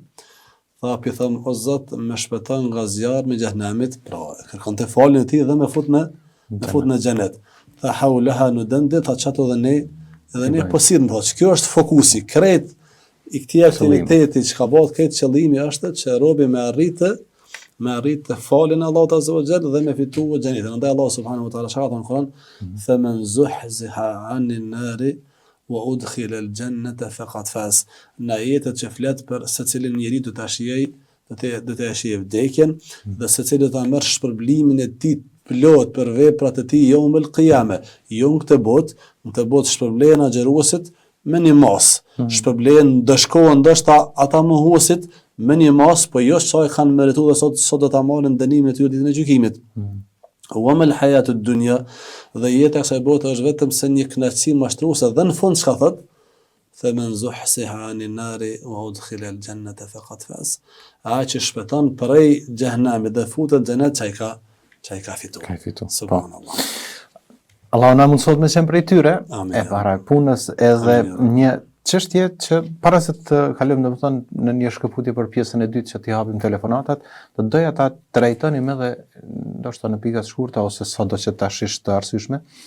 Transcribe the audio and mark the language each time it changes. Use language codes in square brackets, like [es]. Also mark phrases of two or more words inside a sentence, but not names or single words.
[sq] Thapi thëm, o Zot, më shpëton nga zjarmi i xhenemit, pra kërkonte faljen e tij dhe më fut në xhenet. Tha haulaha nudandit, tha çato edhe ne po sillem thotë, kjo është fokusi, krejt i këtij aktiviteti që ka bërë këtë qëllimi është që robi me arritë faljen e Allahut [ar] عز وجل [sq] dhe me fituar xhenetin. Andaj Allah [ar] سبحانه وتعالى [sq] shaka në Kur'an, [ar] "فمن زحزح عن النار وأدخل الجنة فقد فاز." [sq] Në ajetet që flet për secilin njeri do ta shijë vdekjen dhe secili do ta merr shpërblimin e tij plot për veprat e tij [ar] يوم القيامة. [sq] Jo në këtë botë shpërblen agjeruesit me një mas, shpërblen dëshkohen ndoshta ata mohuesit me një mas, po jo sa e kanë merituar sot do ta marrin dënimin e tyre ditën e gjykimit. [ar] وما الحياة الدنيا, [sq] dhe jeta e kësaj bote është vetëm se një kënaqësi mashtruese dhe në fund çka thot? [ar] فمن زحزح عن النار وأدخل الجنة فقد فاز. [sq] Ai që shpëton prej xhehenamit dhe futet në xhenet çai ka fituar. Subhanallah. Allah na mundësot me qenë prej tyre, Amin. e para punës edhe një çështje që para se të kalojmë domethënë në një shkëputje për pjesën e dytë që t'i hapim telefonatat, do doja ta trajtonim edhe ndoshta në pika të shkurta ose sado që tash është të arsyeshme.